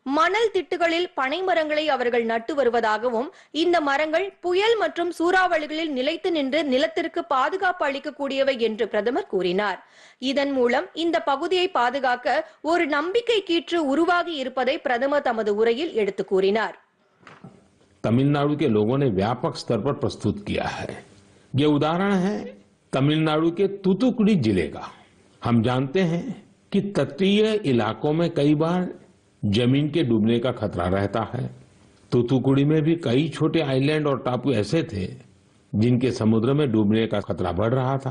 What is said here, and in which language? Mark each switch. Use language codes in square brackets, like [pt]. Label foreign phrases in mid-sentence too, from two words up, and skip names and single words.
[ta] மணல் திட்டுகளில் பனை மரங்களை அவர்கள் நட்டு வருவதாகவும் இந்த மரங்கள் புயல் மற்றும் சூறாவளிகளில் நிலைத்து நின்று நிலத்திற்கு பாதுகாப்பு அளிக்கக்கூடியவை என்று பிரதமர் கூறினார். இதன் மூலம் இந்த பகுதியை பாதுகாக்க ஒரு நம்பிக்கை கீற்று உருவாகி இருப்பதை பிரதமர் தமது உரையில் எடுத்து கூறினார். [hi] तमिलनाडु के लोगों ने व्यापक स्तर पर प्रस्तुत किया है। ये उदाहरण है तमिलनाडु के तूतुकुड़ी जिले का। हम जानते हैं कि तटीय इलाकों में कई बार जमीन के डूबने का खतरा रहता है। तूतुकुड़ी में भी कई छोटे आइलैंड और टापू ऐसे थे जिनके समुद्र में डूबने का खतरा बढ़ रहा था।